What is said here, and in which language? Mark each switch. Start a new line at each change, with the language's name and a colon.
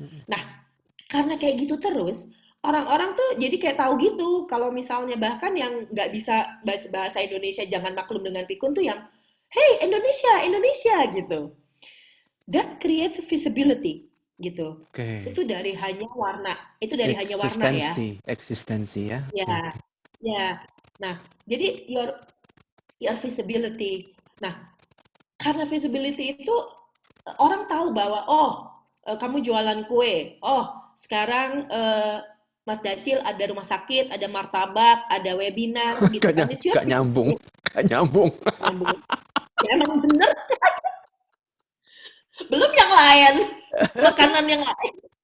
Indonesian: Nah, karena kayak gitu terus, orang-orang tuh jadi kayak tahu gitu kalau misalnya bahkan yang nggak bisa bahasa Indonesia jangan maklum dengan pikun tuh yang hey Indonesia Indonesia gitu.
English: That creates visibility gitu.
Indonesian: Oke. Itu dari hanya warna, itu dari hanya warna ya. Eksistensi ya. Oke. Ya, ya. Nah, jadi
English: your visibility.
Indonesian: Nah, karena visibility itu orang tahu bahwa oh kamu jualan kue. Oh, sekarang Mas Dacil ada rumah sakit, ada martabak, ada webinar gitu kan.
English: It's your
Indonesian: Gak nyambung.
English: visibility.
Indonesian: Gak nyambung. Nyambung. Ya emang bener, belum yang lain. Makanan yang lain.